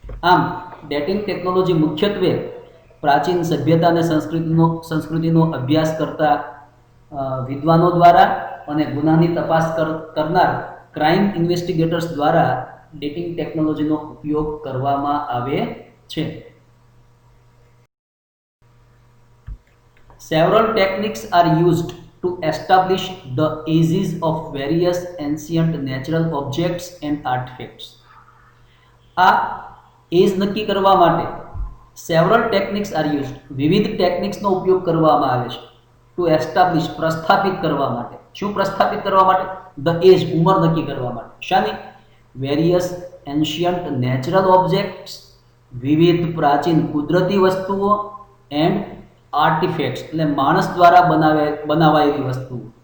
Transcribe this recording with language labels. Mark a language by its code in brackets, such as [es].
[gu] આમ dating technology મુખ્યત્વે પ્રાચીન સભ્યતા અને સંસ્કૃતિનો અભ્યાસ કરતા વિદ્વાનો દ્વારા અને ગુનાની તપાસ કરનાર ક્રાઇમ ઇન્વેસ્ટિગેટર્સ દ્વારા ડેટિંગ ટેકનોલોજીનો ઉપયોગ કરવામાં આવે છે. [en] Several techniques are used to establish the ages of various ancient natural objects and artifacts. [gu] આ એજ નક્કી કરવા માટે [en] several techniques are used, [gu] વિવિધ ટેકનિક્સનો ઉપયોગ કરવામાં આવે છે. [en] to establish, [gu] પ્રસ્થાપિત કરવા માટે. શું પ્રસ્થાપિત કરવા માટે? [en] the age, [gu] ઉંમર નક્કી કરવા માટે. શાની? [en] various ancient natural objects, [gu] વિવિધ પ્રાચીન કુદરતી વસ્તુઓ, [en] and artifacts, [gu] એટલે માણસ દ્વારા બનાવાયેલી વસ્તુઓ.